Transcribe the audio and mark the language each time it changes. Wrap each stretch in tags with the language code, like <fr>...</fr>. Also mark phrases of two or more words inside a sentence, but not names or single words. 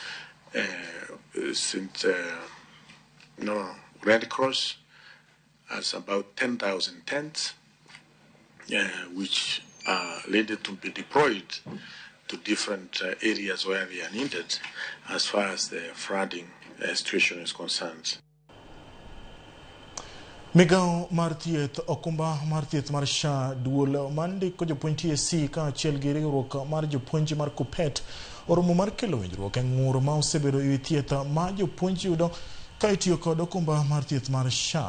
<en>Since Red Cross has about 10,000 tents, which are ready to be deployed to different areas where they are needed as far as the flooding situation is concerned.</en> <luo>Migawo mar thieth okumba mar thieth mar SHA duol mandi ko jopuonj TSC ka achiel gi riwruok mar jopuonj mar Kupet oromo mar kelo winjruok e ng'ur ma osebedo e thieth ma jopuonj yudo ka itiyo kod okumba mar thieth mar SHA.</luo>